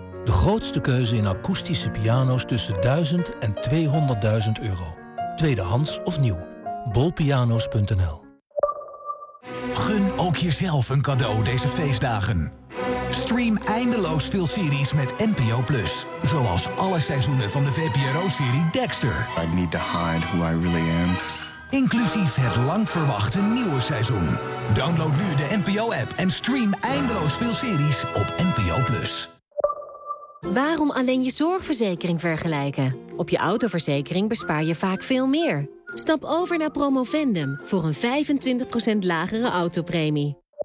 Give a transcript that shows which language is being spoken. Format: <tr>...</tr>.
<nl>De grootste keuze in akoestische piano's tussen 1000 en 200.000 euro. Tweedehands of nieuw. bolpianos.nl. Gun ook jezelf een cadeau deze feestdagen. Stream eindeloos veel series met NPO Plus. Zoals alle seizoenen van de VPRO-serie Dexter.</nl> <en>I need to hide who I really am.</en> <nl>Inclusief het lang verwachte nieuwe seizoen. Download nu de NPO-app en stream eindeloos veel series op NPO Plus. Waarom alleen je zorgverzekering vergelijken? Op je autoverzekering bespaar je vaak veel meer. Stap over naar Promovendum voor een 25% lagere autopremie.</nl>